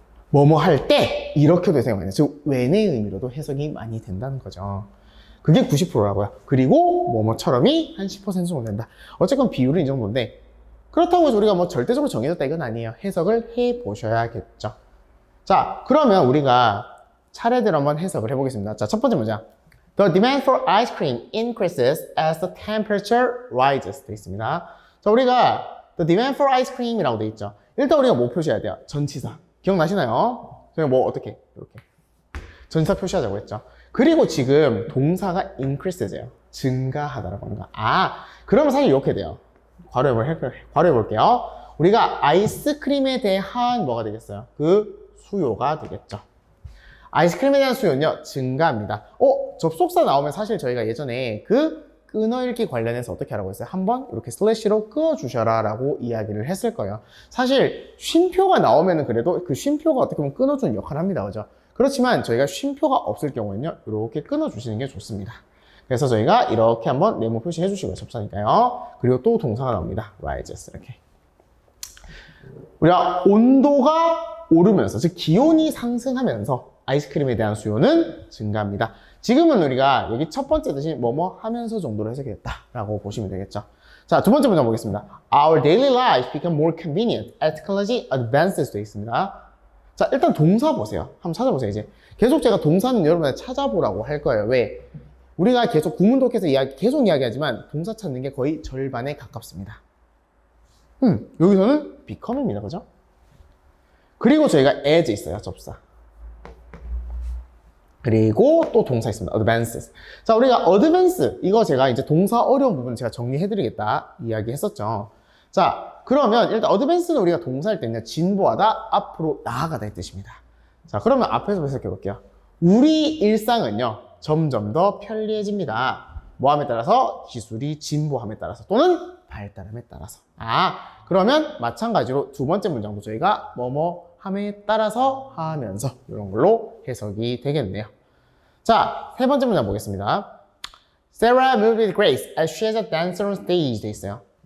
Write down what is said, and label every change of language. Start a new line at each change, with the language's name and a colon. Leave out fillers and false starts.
Korean: 뭐뭐 할 때 이렇게도 해석이 많이 돼요. 즉 웬의 의미로도 해석이 많이 된다는 거죠. 그게 90%라고요. 그리고 뭐뭐처럼이 한 10% 정도 된다. 어쨌건 비율은 이 정도인데, 그렇다고 해서 우리가 뭐 절대적으로 정해졌다 이건 아니에요. 해석을 해 보셔야겠죠. 자, 그러면 우리가 차례대로 한번 해석을 해보겠습니다. 자, 첫 번째 문장.
English: The demand for ice cream increases as the temperature rises.
Korean: 되어 있습니다. 자, 우리가
English: the demand for ice cream
Korean: 이라고 되어 있죠. 일단 우리가 뭐 표시해야 돼요? 전치사. 기억나시나요? 저희가 뭐 어떻게? 이렇게. 전치사 표시하자고 했죠. 그리고 지금 동사가 increases예요. 증가하다라고 하는 거. 그러면 사실 이렇게 돼요. 괄호해 볼게요. 우리가 아이스크림에 대한 뭐가 되겠어요? 그 수요가 되겠죠. 아이스크림에 대한 수요는요, 증가합니다. 접속사 나오면 사실 저희가 예전에 그 끊어읽기 관련해서 어떻게 하라고 했어요? 한번 이렇게 슬래시로 끊어주셔라 라고 이야기를 했을 거예요. 사실 쉼표가 나오면은 그래도 그 쉼표가 어떻게 보면 끊어주는 역할을 합니다. 그죠? 그렇지만 저희가 쉼표가 없을 경우에는요, 이렇게 끊어주시는 게 좋습니다. 그래서 저희가 이렇게 한번 네모 표시해 주시고요. 접사니까요. 그리고 또 동사가 나옵니다. rises. 이렇게. 우리가 온도가 오르면서, 즉 기온이 상승하면서 아이스크림에 대한 수요는 증가합니다. 지금은 우리가 여기 첫 번째 뜻이 뭐뭐 하면서 정도로 해석이 됐다라고 보시면 되겠죠. 자, 두 번째 문장 보겠습니다.
English: Our daily life become more convenient as technology advances
Korean: 되어 있습니다. 자, 일단 동사 보세요. 한번 찾아보세요, 이제. 계속 제가 동사는 여러분한테 찾아보라고 할 거예요. 왜? 우리가 계속 구문독해서 계속 이야기하지만 동사 찾는 게 거의 절반에 가깝습니다. 여기서는 become입니다. 그죠? 그리고 저희가 as 있어요. 접사. 그리고 또 동사 있습니다. advances. 자, 우리가 advance, 이거 제가 이제 동사 어려운 부분 제가 정리해드리겠다 이야기 했었죠. 자, 그러면 일단 advance는 우리가 동사일 때는 진보하다, 앞으로 나아가다 의 뜻입니다. 자, 그러면 앞에서 해석해 볼게요. 우리 일상은요, 점점 더 편리해집니다. 뭐함에 따라서? 기술이 진보함에 따라서 또는 발달함에 따라서. 그러면 마찬가지로 두 번째 문장도 저희가 뭐뭐 함에 따라서 하면서 이런 걸로 해석이 되겠네요. 자, 세 번째 문장 보겠습니다.
English: Sarah moved with Grace as she is a dancer on stage
Korean: 돼 있어요.